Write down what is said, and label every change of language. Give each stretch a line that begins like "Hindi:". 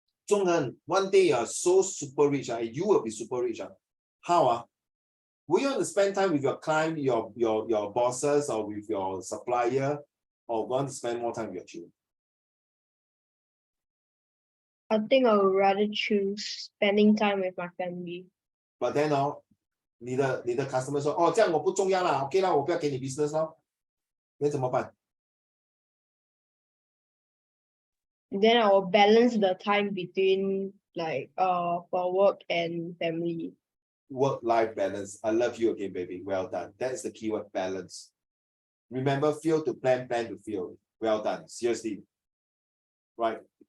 English: Zhonghan, one day you are so super rich, you will be super rich. How? Will you want to spend time with your client, your bosses, or with your supplier, or want to spend more time with your children? I think I would rather choose spending time with my family. But then
Chinese: 你的 customer 说，哦，这样我不重要啦 ，OK 啦，我不要给你 business 咯，那怎么办？
English: Then I will balance the time between like for work and family. Work-life balance. I love you again, baby. Well done. That's the keyword, balance. Remember, fail to plan, plan to fail. Well done. Seriously. Right.